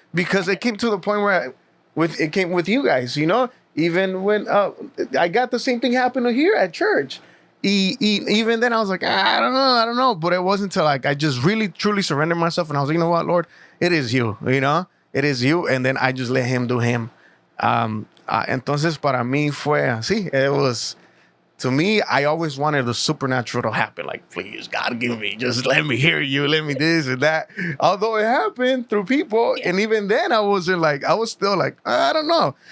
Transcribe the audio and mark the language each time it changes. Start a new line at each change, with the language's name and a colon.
English: Because it came to the point where it came with you guys, you know? Even when I got the same thing happen here at church. Even then, I was like, I don't know. But it wasn't until like I just really, truly surrendered myself. And I was like, you know what, Lord? It is you, you know? It is you. And then I just let him do him.
Spanish: Entonces, para mí fue así.
English: It was... To me, I always wanted the supernatural to happen. Like, please, God, give me, just let me hear you, let me this and that. Although it happened through people, and even then, I was still like, I don't know.